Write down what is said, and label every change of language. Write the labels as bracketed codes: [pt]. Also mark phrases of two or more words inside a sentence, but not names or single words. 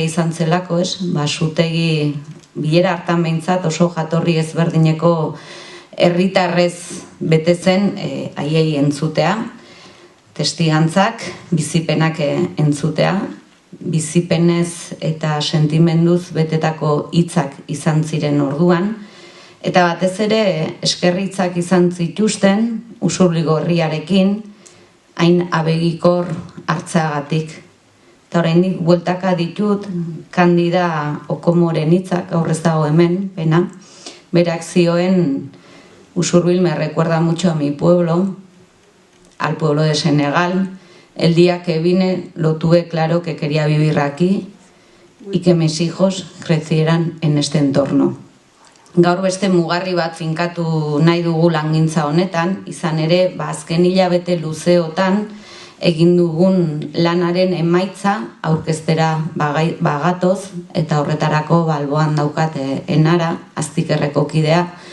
[eu] izan zelako, zutegi bilera hartan behintzat oso jatorri ezberdineko herritarrez bete zen haiei entzutea, testigantzak, bizipenak entzutea, bizipenez eta sentimenduz betetako hitzak izan ziren orduan, eta batez ere eskerritzak izan zituzten Usurbilgo herriarekin hain abegikor hartzeagatik. Eta oraindik bueltaka ditut Kandida Okomoren hitzak, aurrez dago hemen, pena, berak zioen: [es] Usurbil me recuerda mucho a mi pueblo, al pueblo de Senegal. El día que vine lo tuve claro que quería vivir aquí y que mis hijos crecieran en este entorno. [eu] Gaur beste mugarri bat finkatu nahi dugu langintza honetan, izan ere, azken hilabete luzeotan egin dugun lanaren emaitza aurkeztera bagatoz, eta horretarako alboan daukat Enara, Aztikerreko kidea,